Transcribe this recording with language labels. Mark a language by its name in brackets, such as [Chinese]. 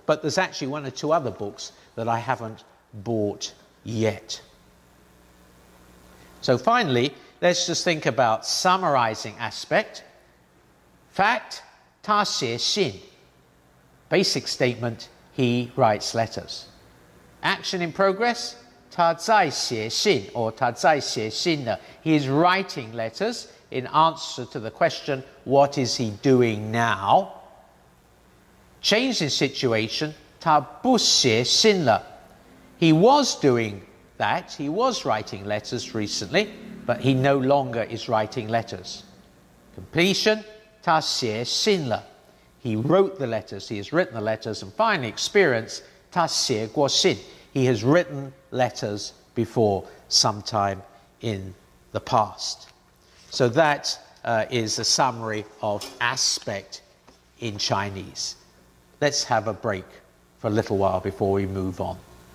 [English] But there's actually 1 or 2 other books that I haven't bought yet. So finally, let's just think about summarizing aspect. Fact, [Chinese] 他写信. [English] Basic statement, he writes letters. Action in progress, [Chinese] 他在写信 or 他在写信了. [English] He is writing letters in answer to the question, what is he doing now? Change in situation, [Chinese] 他不写信了. [English] He was doing that, he was writing letters recently, but he no longer is writing letters. [Chinese] Completion, 他写信了. [English] He wrote the letters, he has written the letters, and finally experience, [Chinese] 他写过信. [English] He has written letters before, sometime in the past. So that is a summary of aspect in Chinese. Let's have a break for a little while before we move on.